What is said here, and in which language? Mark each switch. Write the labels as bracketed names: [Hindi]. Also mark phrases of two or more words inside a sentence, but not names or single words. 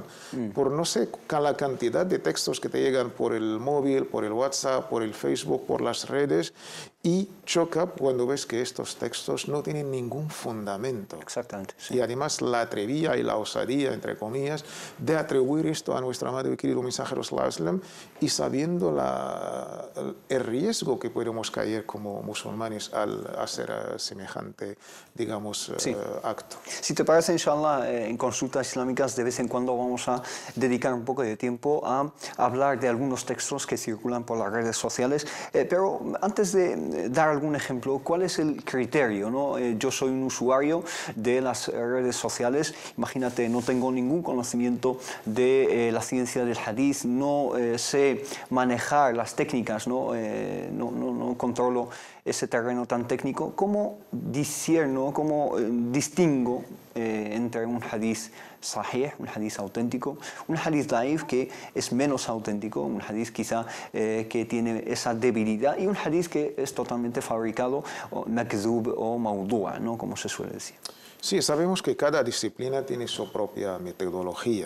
[Spanish] Por no sé la cantidad de textos que te llegan por el móvil, por el WhatsApp, por el Facebook, por las redes, y choca cuando ves que estos textos no tienen ningún fundamento. Exactamente. Sí. Y además la atrevía y la osadía, entre comillas, de atribuir esto a nuestro amado y querido mensajero [Arabic] صلى الله عليه وسلم, [Spanish] y sabiendo el riesgo que podemos caer como musulmanes al hacer semejante, digamos, acto. Si te parece, inshallah, en Consultas Islámicas de vez en cuando vamos a dedicar un poco de tiempo a hablar de algunos textos que circulan por las redes sociales, pero antes de dar algún ejemplo, ¿cuál es el criterio, ¿no? Yo soy un usuario de las redes sociales, imagínate, no tengo ningún conocimiento de la ciencia del hadith, no sé manejar las técnicas, no controlo ese terreno tan técnico. ¿Cómo discierno, cómo distingo entre un [Arabic] حديث صحيح, [Spanish] un hadith auténtico, un [Arabic] حديث ضعيف [Spanish] que es menos auténtico, un hadith quizá que tiene esa debilidad, y un hadith que es totalmente fabricado, o makdhub o mawdu'a, ¿no? Como se suele decir? Sí, sabemos que cada disciplina tiene su propia metodología.